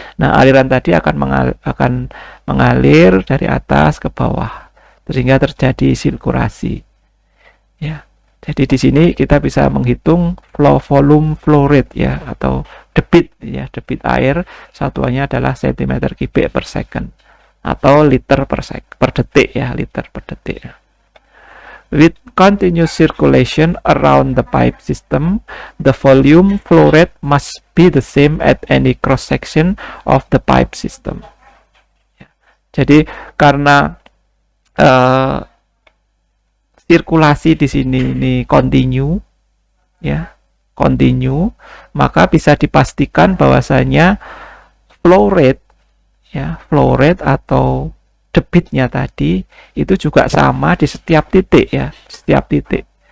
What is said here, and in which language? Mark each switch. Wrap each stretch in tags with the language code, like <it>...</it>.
<id>Nah, aliran tadi akan mengalir dari atas ke bawah sehingga terjadi sirkulasi ya. Jadi di sini kita bisa menghitung flow volume flow rate ya, atau debit ya, debit air satuannya adalah cm kubik per second atau liter per detik ya, liter per detik.</id> <en>With continuous circulation around the pipe system, the volume flow rate must be the same at any cross section of the pipe system.</en> <id>Jadi karena sirkulasi di sini ini continue ya, continue, maka bisa dipastikan bahwasanya flow rate ya, flow rate atau debitnya tadi itu juga sama di setiap titik ya, setiap titik.</id>